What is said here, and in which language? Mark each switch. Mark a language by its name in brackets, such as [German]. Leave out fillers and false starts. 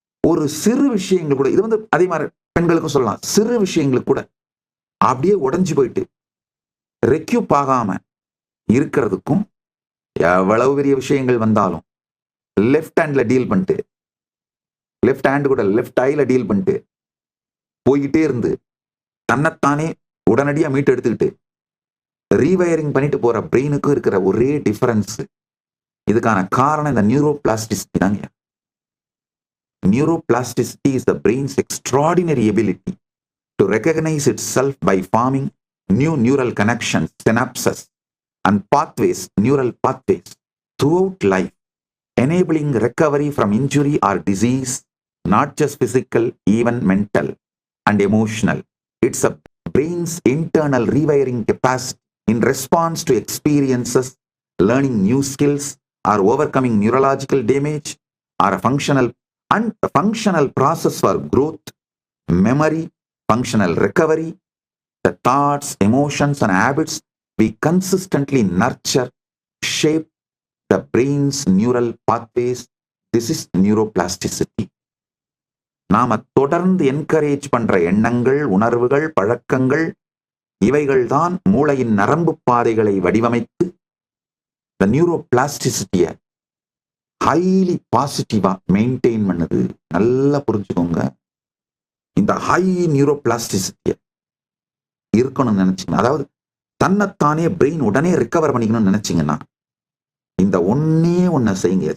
[Tamil] ஒரு சிறு விஷயங்கள் கூட, இது வந்து அதே மாதிரி பெண்களுக்கும் சொல்லலாம், சிறு விஷயங்களுக்கு கூட அப்படியே உடைஞ்சு போயிட்டு ரெக்யூப் ஆகாம இருக்கிறதுக்கும், எவ்வளவு பெரிய விஷயங்கள் வந்தாலும் லெஃப்ட் ஹேண்ட்ல டீல் பண்ணிட்டு, லெஃப்ட் ஹேண்ட் கூட லெஃப்ட் ஐல டீல் பண்ணிட்டு போய்கிட்டே இருந்து தன்னைத்தானே உடனடியா மீட்டு எடுத்துக்கிட்டு ரீவயரிங் பண்ணிட்டு போற பிரெயினுக்கும் இருக்கிற ஒரே டிஃபரன்ஸ், இதுக்கான காரணம் இந்த நியூரோபிளாஸ்டிசிட்டி தாங்க. [English] Neuroplasticity is the brain's extraordinary ability to recognize itself by forming new neural connections, synapses, and pathways, neural pathways throughout life, enabling recovery from injury or disease, not just physical, even mental and emotional. It's a brain's internal rewiring capacity in response to experiences, learning new skills, or overcoming neurological damage, or a functional process for growth, memory, functional recovery. The thoughts, emotions, and habits we consistently nurture shape the brain's neural pathways. This is neuroplasticity. [Tamil] நாம தொடர்ந்து encourage பண்ற எண்ணங்கள், உணர்வுகள், பழக்கங்கள், இவைகள் தான் மூளையின் நரம்பு பாதைகளை வடிவமைத்து the neuroplasticity ஹைலி பாசிட்டிவா மெயின்டைன் பண்ணுது. நல்லா புரிஞ்சுக்கோங்க. இந்த ஹை நியூரோபிளாஸ்டிசிட்டிய இருக்கணும்னு நினைச்சீங்க, அதாவது தன்னைத்தானே பிரெயின் உடனே ரிகவர் பண்ணிக்கணும்னு நினைச்சீங்கன்னா இந்த ஒண்ணே செய்யுங்க.